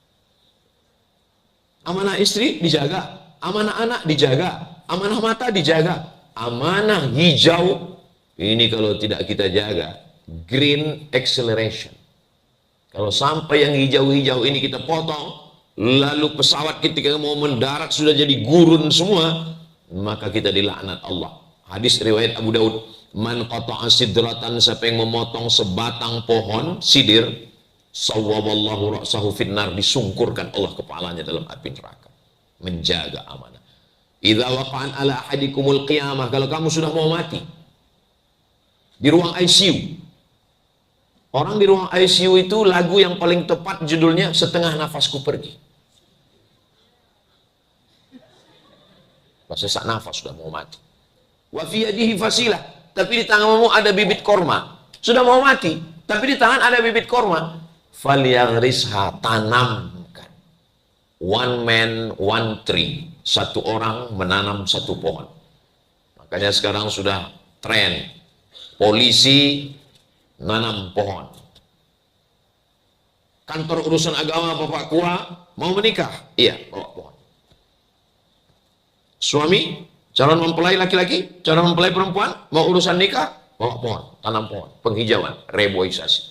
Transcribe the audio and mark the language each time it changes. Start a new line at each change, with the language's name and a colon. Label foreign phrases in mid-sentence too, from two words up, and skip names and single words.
Indonesian: Amanah istri dijaga, amanah anak dijaga, amanah mata dijaga, amanah hijau ini kalau tidak kita jaga,
English: green acceleration.
Indonesian: Kalau sampai yang hijau-hijau ini kita potong, lalu pesawat ketika mau mendarat sudah jadi gurun semua, maka kita dilaknat Allah. Hadis riwayat Abu Daud,
Arabic: من قطع سدرة,
Indonesian: siapa yang memotong sebatang pohon sidir,
Arabic: صوب الله رأسه في النار,
Indonesian: disungkurkan Allah kepalanya dalam api neraka. Menjaga amanah.
Arabic: إذا وقعت على أحدكم القيامة,
Indonesian: kalau kamu sudah mau mati di ruang ICU. Orang di ruang ICU itu lagu yang paling tepat judulnya Setengah Nafasku Pergi. Pas sesak nafas sudah mau mati.
Arabic: وفي يده فسيلة,
Indonesian: tapi di tanganmu ada bibit korma. Sudah mau mati, tapi di tangan ada bibit korma. Falyaghrisha, tanamkan.
English: One man, one tree.
Indonesian: Satu orang menanam satu pohon. Makanya sekarang sudah tren. Polisi nanam pohon. Kantor urusan agama Bapak Kua mau menikah, iya, bawa pohon. Suami calon mempelai laki-laki, calon mempelai perempuan mau urusan nikah, bawa pohon, tanam pohon, penghijauan, reboisasi.